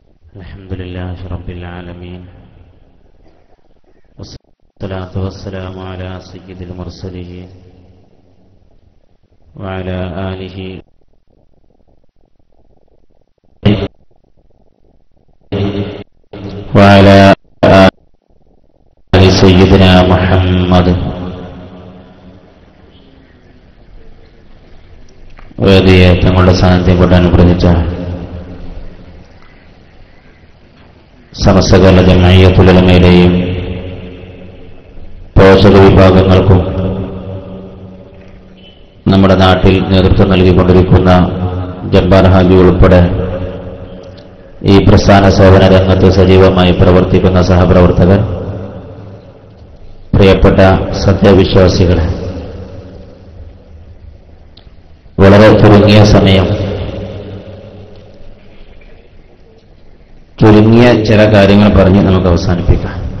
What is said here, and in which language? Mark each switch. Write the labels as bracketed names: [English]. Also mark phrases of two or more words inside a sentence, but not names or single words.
[Arabic] الحمدلله رب العالمين والصلاة والسلام على سيد المرسلين وعلى آله وعلى آل سيدنا محمد [Malayalam] വേദിയെ തങ്ങളുടെ സാന്നിധ്യം കൊണ്ട് അനുഗ്രഹിച്ച സമസ്തകാല ജംഇയ്യത്തുൽ ഉലമയിലെയും പോഷക വിഭാഗങ്ങൾക്കും നമ്മുടെ നാട്ടിൽ നേതൃത്വം നൽകിക്കൊണ്ടിരിക്കുന്ന ജബ്ബാർ ഹാജി ഉൾപ്പെടെ ഈ പ്രസ്ഥാന സേവന രംഗത്ത് സജീവമായി പ്രവർത്തിക്കുന്ന സഹപ്രവർത്തകർ, പ്രിയപ്പെട്ട സത്യവിശ്വാസികളെ, വളരെ ചുരുങ്ങിയ സമയം ചുരുങ്ങിയ ചില കാര്യങ്ങൾ പറഞ്ഞ് നമുക്ക് അവസാനിപ്പിക്കാം.